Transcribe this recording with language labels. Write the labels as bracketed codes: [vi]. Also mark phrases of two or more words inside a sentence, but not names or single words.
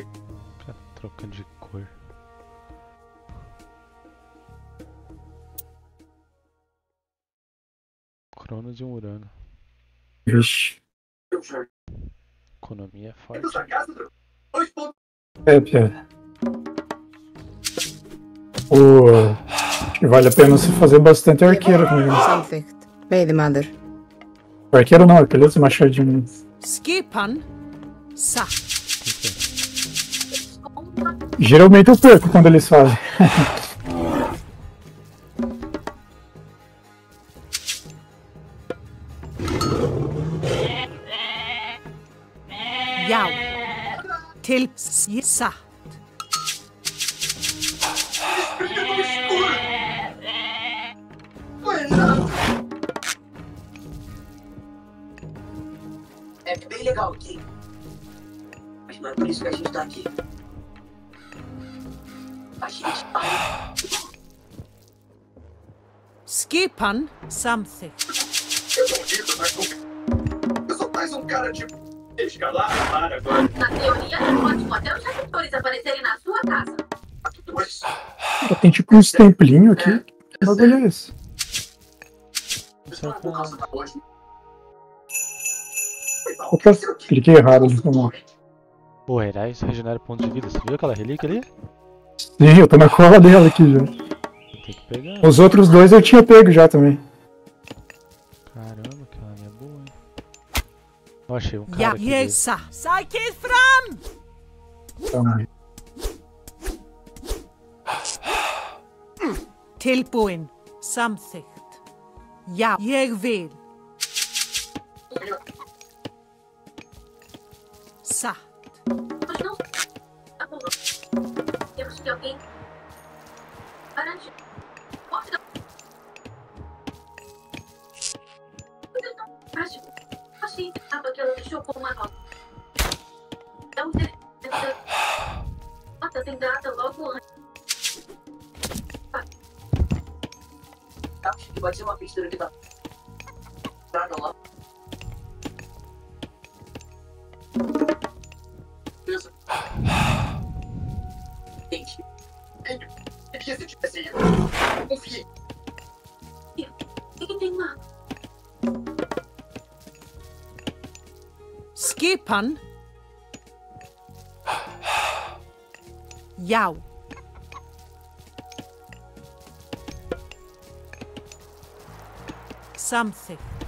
[pt] Cara, trocando de cor. Cronos e um Urano. Vixe. Economia é forte. É, Pia. Acho que vale a pena você fazer bastante arqueiro com ele. [is] Samþykkt. Veiðimaður. [pt] Arqueiro não, aquele machadinho. [is] Skipan. Satt. [pt] Geralmente eu perco quando eles fazem. [is] Já. Til satt. [pt] É bem legal aqui. Mas não é por isso que a gente tá aqui. A gente tá. [is] Skipan. Samþykkt. [pt] Eu não lido, mas eu sou mais um cara tipo. Escalar, para agora. Na teoria, é ótimo até os receptores aparecerem na sua casa. Mas. Tem tipo uns templinhos aqui. Que bagulho é esse? Opa, cliquei errado ali. Pô, Herais regenera ponto de vida. Você viu aquela relíquia ali? Sim, eu tô na cola dela aqui já. Tem que pegar. Os outros dois eu tinha pego já também. Caramba, aquela é boa, hein? Eu achei um Já, cara aqui. [is] ég satt. Sækið fram! [pt] Calma aí. [is] Tilbúin. Samþykkt. Já, ég vil. Satt. [pt] Mas não. Tá bom. Temos que alguém. Garante. Pode dar. Acho. Assim, sabe que ela deixou com uma nota. Então, nota tem data logo antes. Acho que vai ser uma mistura de data. Traga lá. Beleza. Gente. E se tivesse ido? Confie. O que tem lá? [is] Skipan. Já. Samþykkt.